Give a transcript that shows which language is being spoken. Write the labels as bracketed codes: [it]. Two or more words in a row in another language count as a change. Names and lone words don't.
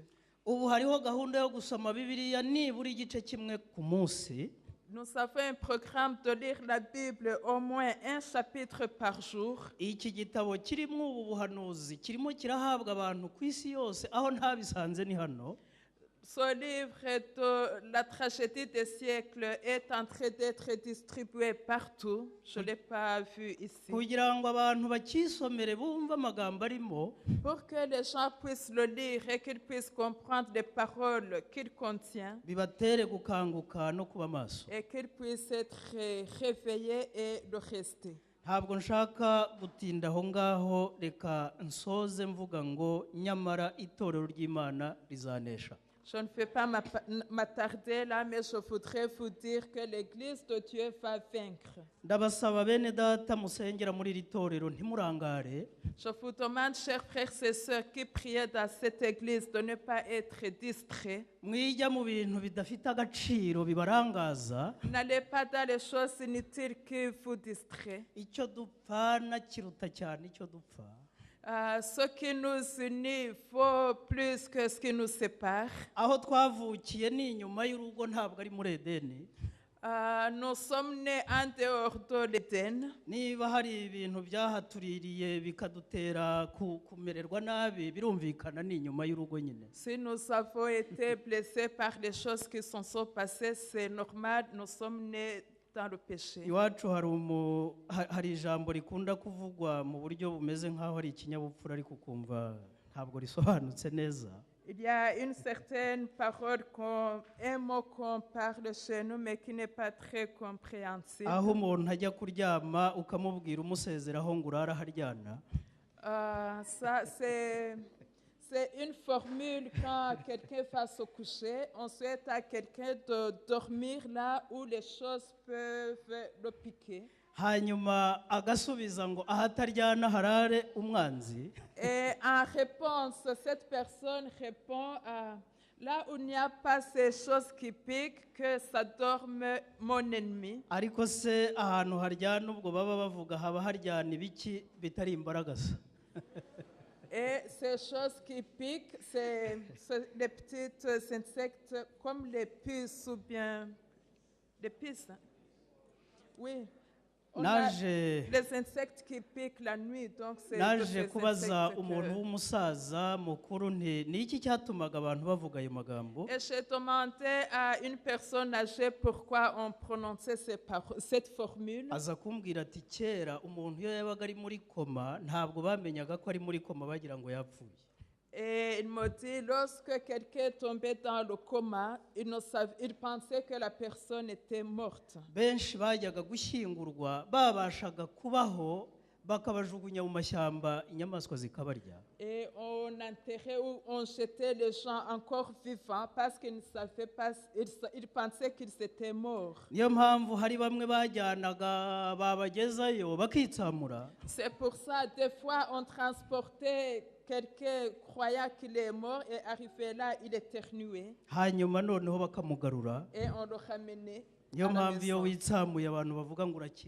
[rw] ubu hariho gahunda yo gusoma Bibiliya nibura igice kimwe ku munsi. [fr] Nous avons un programme de lire la Bible au moins un chapitre par jour. [rw] iki gitabo kirimo ubu buhanuzi kirimo kirahabwa abantu ku isi yose aho ntabisanze ni hano. [fr] Ce livre de la tragédie des siècles est en train d'être distribué partout. Je ne l'ai pas vu ici. [rw] kugira ngo abantu bakisomere bumve amagambo arimo [fr] Pour que les gens puissent le lire et qu'ils puissent comprendre les paroles qu'il contient [rw] bibatere gukanguka no kuba maso. [fr] et qu'ils puissent être réveillés et le rester. [rw] ntabwo nshaka gutinda aho ngaho, reka nsoze mvuga ngo nyamara itorero ry'Imana rizanesha. [fr] Je ne vais pas m'attarder là, mais je voudrais vous dire que l'Église de Dieu va vaincre. [rw] ndabasaba bene data musengera muri iri torero ntimurangare. [fr] Je vous demande, chers frères et sœurs qui priez dans cette Église, de ne pas être distraits. [rw] mwijya mu bintu bidafite agaciro bibarangaza. [fr] N'allez pas dans les choses inutiles qui vous distraient. [rw] icyo dupfana kiruta cyane icyo dupfa. [fr] Ce qui nous unit vaut plus que ce qui nous sépare. [rw] aho twavukiye ni inyuma y'urugo ntabwo ari muri Edeni. [fr] Nous sommes nés en dehors de l'Éden. [rw] niba hari ibintu byahatuririye bikadutera kumererwa nabi birumvikana ni inyuma y'urugo nyine. [fr] Si nous avons été blessés par les choses qui sont passées, c'est normal, nous sommes nés dans le péché. [rw] iwacu hari ijambo rikunda kuvugwa mu buryo bumeze nk'aho ari ikinyabupfura ariko ukumva ntabwo risobanutse neza. [fr] Il y a une certaine parole, un mot qu'on parle chez nous, mais qui n'est pas très compréhensible. [rw] aho umuntu ajya kuryama ukamubwira umusezeraho ngo urara haryana. [fr] Ça, c'est une formule quand quelqu'un va se coucher, on souhaite à quelqu'un de dormir là où les choses peuvent le piquer. [rw] hanyuma agasubiza ngo ahataryana harare umwanzi. [fr] Et en réponse, cette personne répond là où il n'y a pas ces choses qui piquent, que ça dorme mon ennemi. [rw] ariko se ahantu haryana ubwo baba bavuga haba haryana ibiki bitari imbaragasa. [fr] Et ces choses qui piquent, c'est les petits insectes comme les puces ou bien les puces. Oui. On a les insectes qui piquent la nuit, donc c'est [rw] naje kubaza umuntu w'umusaza mukuru nti ni iki cyatumaga abantu bavuga ayo magambo. [fr] Et j'ai demandé à une personne âgée pourquoi on prononçait cette formule. [rw] aza kumbwira ati kera umuntu iyo yabaga ari muri koma ntabwo bamenyaga ko ari muri koma bagira ngo yapfuye. [fr] Et il m'a dit, lorsque quelqu'un tombait dans le coma, il pensait que la personne était morte. [rw] benshi bajyaga gushyingurwa babashaga kubaho bakabajugunya mu mashyamba inyamaswa zikabarya. [fr] Et on enterrait ou on jetait les gens encore vivants parce qu'ils ne savaient pas, ils pensaient qu'ils étaient morts. [rw] Niyo mpamvu hari bamwe bajyanaga babagezayo bakitsamura. C'est pour ça, des fois, on transportait quelqu'un croyant qu'il est mort et arrivé là, il éternuait. Hanyuma noneho bakamugarura. [fr] Et on le ramenait. [rw] Niyo mpamvu iyo witsamuye abantu bavuga ngo urakire.